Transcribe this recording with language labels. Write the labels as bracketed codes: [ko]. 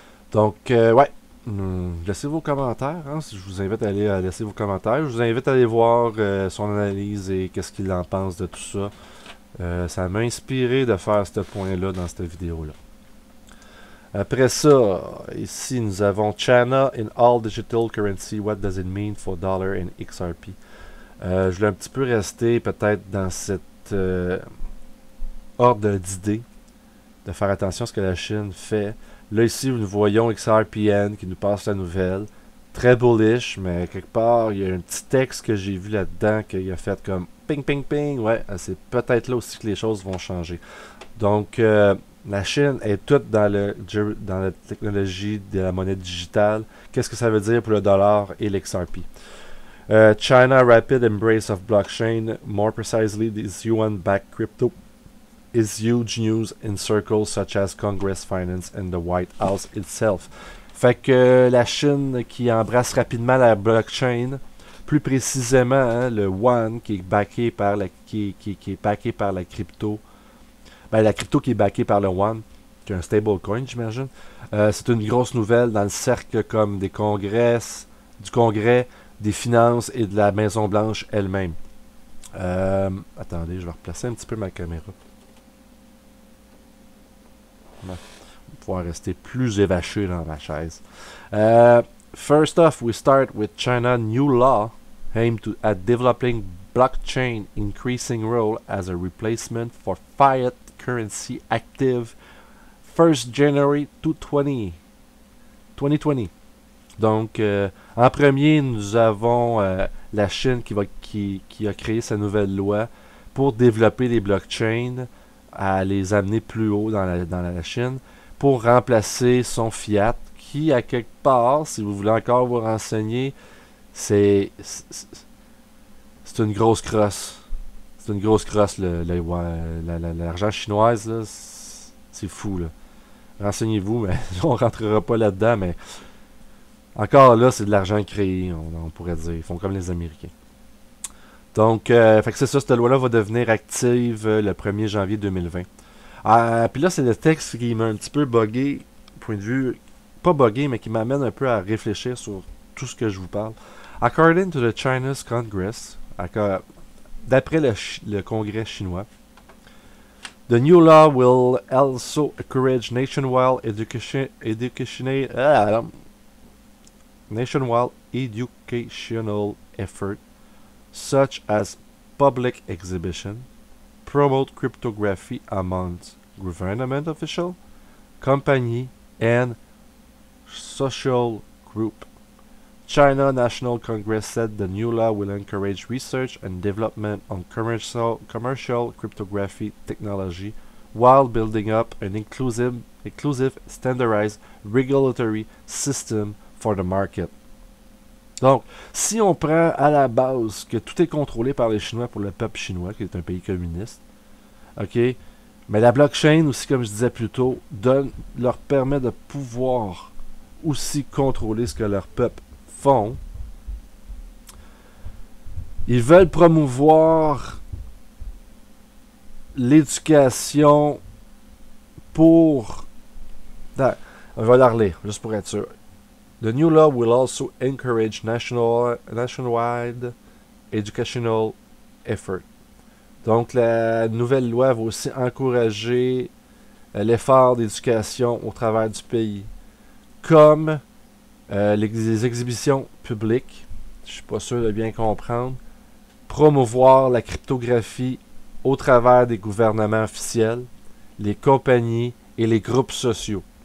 [fr] Donc, ouais, laissez vos commentaires. Hein, je vous invite à aller laisser vos commentaires. Je vous invite à aller voir son analyse et qu'est-ce qu'il en pense de tout ça. Ça m'a inspiré de faire ce point-là dans cette vidéo-là. Après ça, ici nous avons [en] China in all digital currency. What does it mean for dollar and XRP? [fr] Je voulais un petit peu rester peut-être dans cette ordre d'idées, de faire attention à ce que la Chine fait. Là ici nous voyons XRPN qui nous passe la nouvelle. Très bullish, mais quelque part il y a un petit texte que j'ai vu là-dedans qu'il a fait comme ping ping ping. Ouais, c'est peut-être là aussi que les choses vont changer. Donc la Chine est toute dans la technologie de la monnaie digitale. Qu'est-ce que ça veut dire pour le dollar et l'XRP? [en] China rapid embrace of blockchain, more precisely this yuan-backed crypto, is huge news in circles such as Congress Finance and the White House itself. [fr] Fait que la Chine qui embrasse rapidement la blockchain, plus précisément hein, le yuan qui est backé par qui est backé par la crypto. Ben, la crypto qui est backée par le Yuan, qui est un stablecoin, j'imagine. C'est une grosse nouvelle dans le cercle comme du Congrès, des finances et de la Maison-Blanche elle-même. Attendez, je vais replacer un petit peu ma caméra. On va pouvoir rester plus évaché dans ma chaise. [en] First off, we start with China new law aimed at developing blockchain increasing role as a replacement for fiat currency active 1st January 2020. [fr] Donc, en premier, nous avons la Chine qui a créé sa nouvelle loi pour développer les blockchains, à les amener plus haut dans la Chine, pour remplacer son fiat, qui, à quelque part, si vous voulez encore vous renseigner, c'est une grosse crosse. C'est une grosse crosse, l'argent chinoise, là, c'est fou, là. Renseignez-vous, mais on rentrera pas là-dedans, mais encore là, c'est de l'argent créé, on pourrait dire. Ils font comme les Américains. Donc, fait que c'est ça, cette loi-là va devenir active le 1er janvier 2020. Puis là, c'est le texte qui m'a un petit peu buggé, point de vue, pas buggé, mais qui m'amène un peu à réfléchir sur tout ce que je vous parle. [en] According to the China's Congress, [fr] d'après le Congrès chinois, [en] the new law will also encourage nationwide educational effort, such as public exhibition, promote cryptography amongst government officials, company, and social group. China National Congress said the new law will encourage research and development on commercial cryptography technology while building up an inclusive standardized regulatory system for the market. [fr] Donc, si on prend à la base que tout est contrôlé par les Chinois pour le peuple chinois, qui est un pays communiste, ok, mais la blockchain aussi, comme je disais plus tôt, leur permet de pouvoir aussi contrôler ce que leur peuple font. Ils veulent promouvoir l'éducation pour... On va la relire, juste pour être sûr. [en] The new law will also encourage nationwide educational effort. [fr] Donc, la nouvelle loi va aussi encourager l'effort d'éducation au travers du pays. Comme les exhibitions publiques, je suis pas sûr de bien comprendre, promouvoir la cryptographie au travers des gouvernements officiels, les compagnies et les groupes sociaux.